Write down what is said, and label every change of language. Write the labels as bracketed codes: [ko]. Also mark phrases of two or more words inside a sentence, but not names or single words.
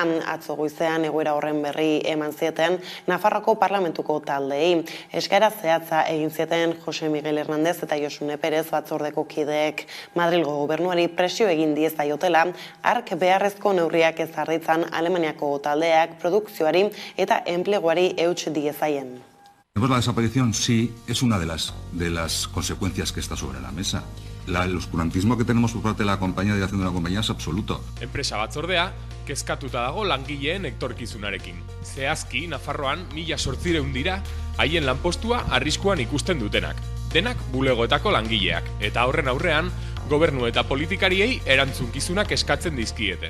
[eu] Atzo goizean egoera horren berri eman zieten Nafarroako parlamentuko taldeei. Eskaera zehatza egin zieten Jose Miguel Hernández eta Josune Perez batzordeko kideek. Madrilgo gobernuari presio egin diezaiotela, hark beharrezko neurriak ezarri Alemaniako taldeak produkzioari eta enpleguari euts diezaien. [es] La desaparición sí es una de las consecuencias que está sobre la mesa. El oscurantismo que tenemos por parte de la compañía de dirección de la compañía es absoluto. [eu] Enpresa batzordea kezkatuta dago langileen etorkizunarekin. Zehazki Nafarroan 1800 dira haien lanpostua arriskuan ikusten dutenak. Denak bulegoetako langileak eta horren aurrean gobernu eta politikariei erantzunkizunak eskatzen dizkiete.